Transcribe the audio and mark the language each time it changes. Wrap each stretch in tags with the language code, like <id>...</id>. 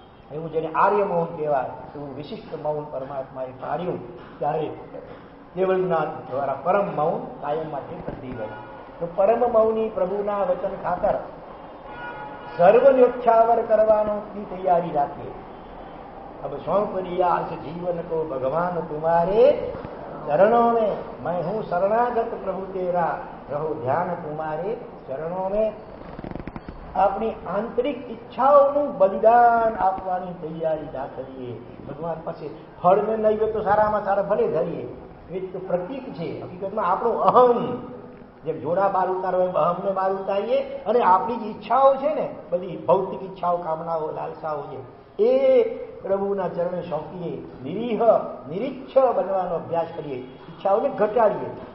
<gu>એવું જેને આર્ય મૌન કહેવાય એવું વિશિષ્ટ મૌન પરમાત્માએ પાડ્યું. ત્યારે કેવળ જ્ઞાન દ્વારા પરમ મૌન કાયમ માટે બંધી ગયું. તો પરમ મૌની પ્રભુના વચન ખાતર સર્વ ન્યોછાવર કરવાની તૈયારી રાખીએ.</gu> <hi>अब सौंप दिया इस जीवन को भगवान तुम्हारे चरणों में, मैं हूँ शरणागत प्रभु तेरा, रहो ध्यान तुम्हारे चरणों में.</hi> <gu>આપણી આંતરિક ઈચ્છાઓનું બલિદાન આપવાની તૈયારી રાખીએ. ભગવાન પાસે ફળને નહીં તો સારામાં સારા ભલે ધરીએ, એ તો પ્રતીક છે. હકીકતમાં આપણો અહમ જેમ જોડા બહાર ઉતારો એમ અહમને બહાર ઉતારીએ અને આપણી જે ઈચ્છાઓ છે ને, બધી ભૌતિક ઈચ્છાઓ, કામનાઓ, લાલસાઓ છે, એ પ્રભુના ચરણે સોંપીએ, નિરીચ્છ બનવાનો અભ્યાસ કરીએ, ઈચ્છાઓને ઘટાડીએ.</gu>